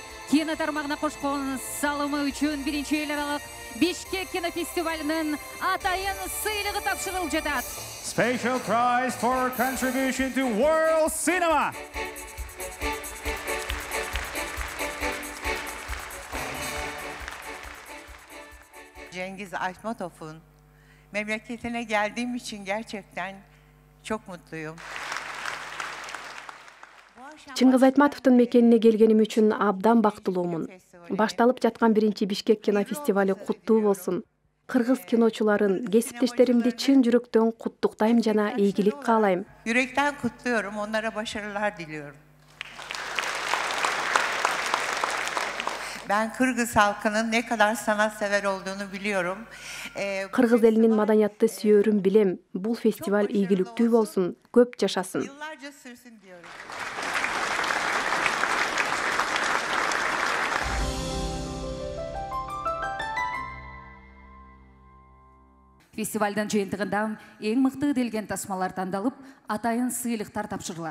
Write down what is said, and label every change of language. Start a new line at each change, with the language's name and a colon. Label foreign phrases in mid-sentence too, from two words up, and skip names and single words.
Kazakh: кино тармағына қошқан салымы үшін бірінші ел аралық Бишкек кинофестивалінің атайын сыйлығы тапшырылып жатады.
English: Special prize for contribution to world cinema.
Turkish: Cengiz Aytmatov'un memleketine geldiğim için gerçekten çok mutluyum.
Kyrgyz: Чыңгыз Айтматовдун мекенине келгеним үчүн абдан бактылуумун. Башталып жаткан биринчи Бишкек кинофестивали куттуу болсун. Кыргыз киночуларын, кесиптештеримди чын жүрөктөн куттуктайм жана ийгилик каалайм.
Turkish: Yürekten kutluyorum, onlara başarılar diliyorum. Ben Kırgız halkının ne kadar sanatsever olduğunu biliyorum.
Kyrgyz: Кыргыз элинин маданиятты сүйөрүн билем. Бул фестиваль ийгиликтүү болсун, көп жашасын.
Turkish: Yıllarca sürsün diyorum.
Kazakh: Фестивальдың жиынтығында ең мықты делген тасмалар таңдалып, атайын сыйлықтар тапшырылады.